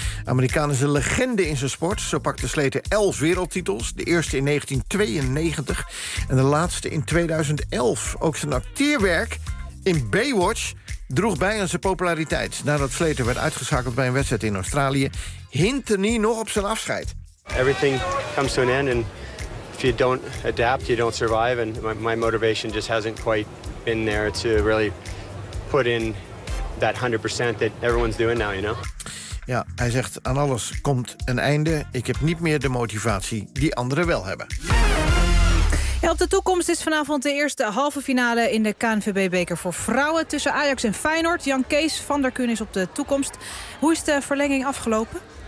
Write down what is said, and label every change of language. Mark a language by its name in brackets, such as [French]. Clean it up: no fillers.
[Dutch] Amerikaan is een legende in zijn sport. Zo pakte Slater 11 wereldtitels. De eerste in 1992 en de laatste in 2011. Ook zijn acteerwerk in Baywatch droeg bij aan zijn populariteit. Nadat Slater werd uitgeschakeld bij een wedstrijd in Australië, hintte hij nog op zijn afscheid. [English] Everything comes to an end. If you don't adapt, you don't survive. And my motivation just hasn't quite been there to really put in that 100% that everyone's doing now, you know? [Dutch] Ja, hij zegt, aan alles komt een einde. Ik heb niet meer de motivatie die anderen wel hebben. Ja, op de toekomst is vanavond de eerste halve finale in de KNVB-beker voor vrouwen tussen Ajax en Feyenoord. Jan-Kees van der Kuhn is op de toekomst. Hoe is de verlenging afgelopen?